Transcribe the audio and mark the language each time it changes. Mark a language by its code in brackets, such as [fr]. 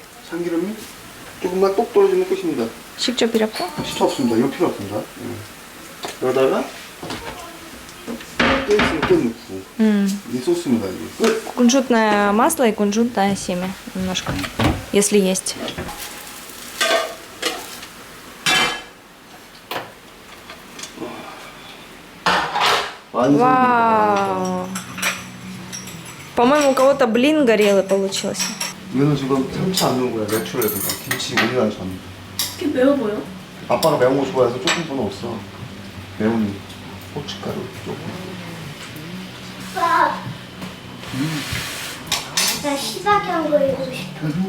[ko] 참기름이 조금만 똑 떨어지면 끝입니다. 식초 필요 없어? 식초 없습니다. 이거 필요 없습니다. 여기다가 깨 있으면 깨 넣고. 이 소스입니다. 이게 끝. [ru] Кунжутное масло и кунжутное семя немножко, если есть. Вау! По-моему, у кого-то блин горелый получился. [ko] 이거는 지금 참치 안 넣은 거야. 내추럴 그러니까 김치 우리나라 전. 이게 매워 보여? 아빠가 매운 거 좋아해서 조금 더 넣었어. 매운 고춧가루 조금. 아빠. 나 시바견 한 거 읽고 싶어.